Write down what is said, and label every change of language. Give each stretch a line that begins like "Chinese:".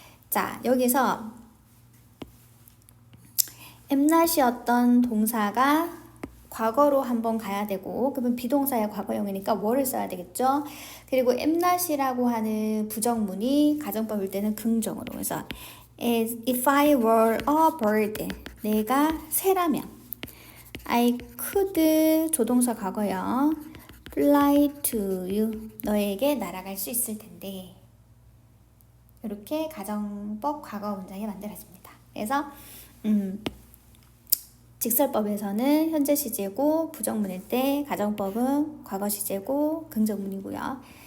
Korean: 자, 여기서 amnot이었던 동사가 과거로 한번 가야 되고, 그러면 비동사의 과거형이니까 were를 써야 되겠죠. 그리고 amnot이라고 하는 부정문이 가정법일 때는 긍정으로. 그래서
English: if I were a bird,
Korean: 내가 새라면
English: I could
Korean: 조동사 과거형
English: fly to you.
Korean: 너에게 날아갈 수 있을 텐데. 이렇게 가정법 과거 문장이 만들어집니다. 그래서 직설법에서는 현재 시제고 부정문일 때, 가정법은 과거 시제고 긍정문이고요.